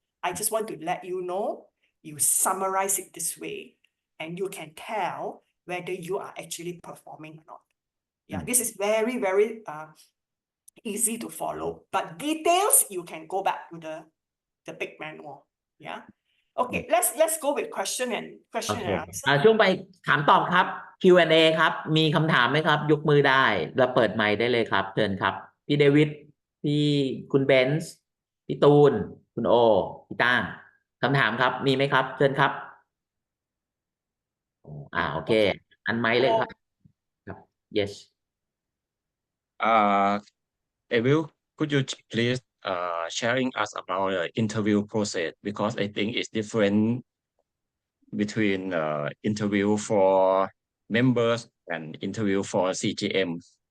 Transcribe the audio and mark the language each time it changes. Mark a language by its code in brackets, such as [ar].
[en] I just want to let you know, you summarize it this way and you can tell whether you are actually performing or not. Yeah, this is very, very easy to follow, but details you can go back to the big manual. Yeah. Okay, let's go with question and [th] โอเค [en] answer. [th] ช่วงไปถามตอบครับ Q&A ครับมีคำถามไหมครับยกมือได้แล้วเปิดไมค์ได้เลยครับเชิญครับพี่เดวิดพี่คุณเบนซ์พี่ตูนคุณโอพี่ต้ามคำถามครับมีไหมครับเชิญครับโอเค [en] Okay. [th] อันไมค์เลยครับครับ yes [en] Avryl, could you please sharing us about the interview process because I think it's different between interview for members and interview for CGM.